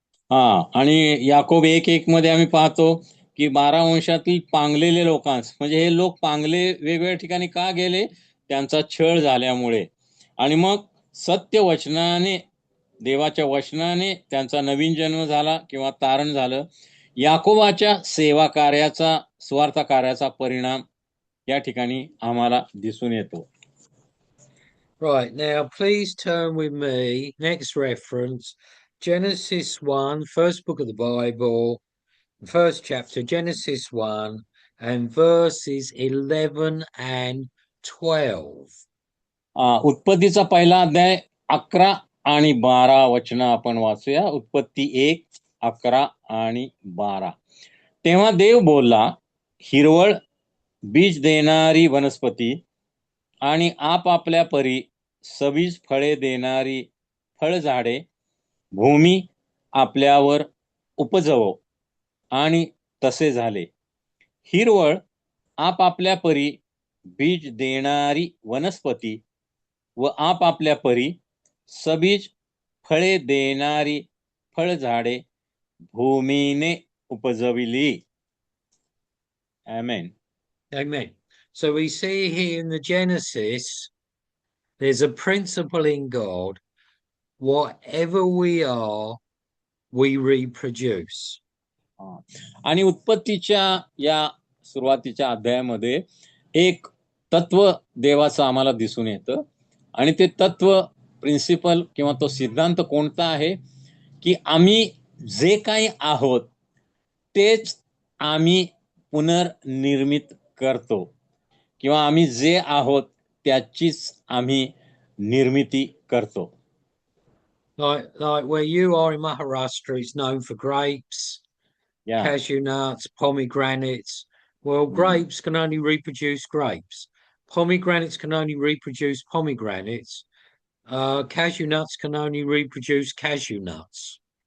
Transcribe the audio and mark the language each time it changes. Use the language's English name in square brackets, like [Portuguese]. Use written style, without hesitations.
[Marathi] आणि याकोब 1:1 मध्ये आम्ही पाहतो की 12 वंशातील पांगलेले लोकांस, म्हणजे हे लोक पांगले वेगवेगळ्या ठिकाणी का गेले? त्यांचा छळ झाल्यामुळे. आणि मग सत्य वचनाने, देवाच्या वचनाने त्यांचा नवीन जन्म झाला किंवा तारण झालं. याकोबाच्या सेवा कार्याचा, स्वार्थ कार्याचा परिणाम या ठिकाणी आम्हाला दिसून येतो. [English] Right, now please turn with me, next reference, Genesis 1, first book of the Bible, first chapter, Genesis 1, and verses 11 and 12. [Marathi] उत्पत्तीचा पहिला अध्याय 11 आणि 12 वचन आपण वाचूया. उत्पत्ती 1, 11 आणि 12. तेव्हा देव बोलला, हिरवळ, बीज देणारी वनस्पती आणि आपापल्या परी सबीज फळे देणारी फळझाडे भूमी आपल्यावर उपजवो. आणि तसे झाले. हिरवळ आपापल्या परी बीज देणारी वनस्पती व आपापल्या परी सबीज फळे देणारी फळझाडे भूमीने उपजविली. आमेन. [English] Amen. So we see here in the Genesis, there's a principle in God. Whatever we are, we reproduce. [Marathi] आणि उत्पत्तीच्या या सुरुवातीच्या अध्यायामध्ये एक तत्व देवाचं आम्हाला दिसून येतं आणि ते तत्व प्रिन्सिपल किंवा तो सिद्धांत कोणता आहे की आम्ही जे काही आहोत तेच आम्ही पुनर्निर्मित करतो किंवा आम्ही जे आहोत त्याचीच आम्ही निर्मिती करतो. [English] Like where you are in Maharashtra, it's known for grapes, Yeah. cashew nuts, pomegranates. Well, grapes can only reproduce grapes. Pomegranates can only reproduce pomegranates. Cashew nuts can only reproduce cashew nuts.